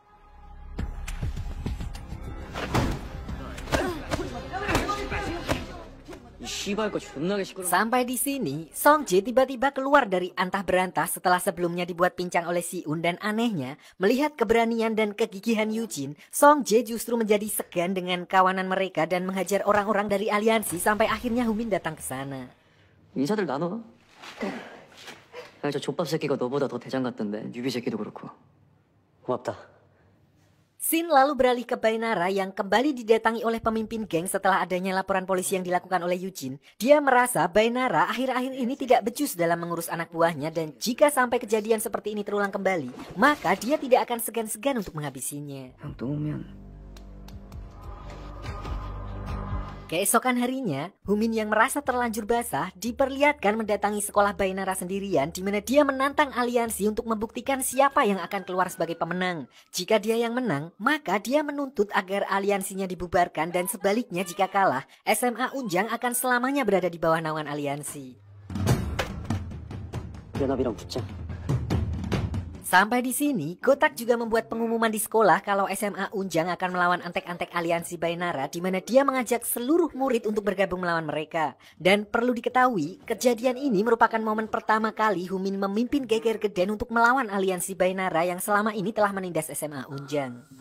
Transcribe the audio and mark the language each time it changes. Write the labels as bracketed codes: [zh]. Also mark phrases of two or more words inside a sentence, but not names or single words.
[id] Sampai di sini, Song Jae tiba-tiba keluar dari antah berantah setelah sebelumnya dibuat pincang oleh Si-un dan anehnya, melihat keberanian dan kegigihan Eugene, Song Jae justru menjadi segan dengan kawanan mereka dan menghajar orang-orang dari aliansi sampai akhirnya Humin datang ke sana. [ko] 인사들 나눠. 야, 저 족밥 새끼가 너보다 더 대장 같던데. 뉴비 새끼도 그렇고. 고맙다. [id] Scene lalu beralih ke Baenara yang kembali didatangi oleh pemimpin geng setelah adanya laporan polisi yang dilakukan oleh Eugene. Dia merasa Baenara akhir-akhir ini tidak becus dalam mengurus anak buahnya dan jika sampai kejadian seperti ini terulang kembali, maka dia tidak akan segan-segan untuk menghabisinya. [ko] 형 또 오면 [id] Keesokan harinya, Humin yang merasa terlanjur basah diperlihatkan mendatangi sekolah Baenara sendirian di mana dia menantang aliansi untuk membuktikan siapa yang akan keluar sebagai pemenang. Jika dia yang menang, maka dia menuntut agar aliansinya dibubarkan dan sebaliknya jika kalah, SMA Unjang akan selamanya berada di bawah naungan aliansi. [ko] 연합이랑 붙자. [id] Sampai di sini, Gotak juga membuat pengumuman di sekolah kalau SMA Unjang akan melawan antek-antek aliansi Baenara di mana dia mengajak seluruh murid untuk bergabung melawan mereka. Dan perlu diketahui, kejadian ini merupakan momen pertama kali Humin memimpin Geger Geden untuk melawan aliansi Baenara yang selama ini telah menindas SMA Unjang.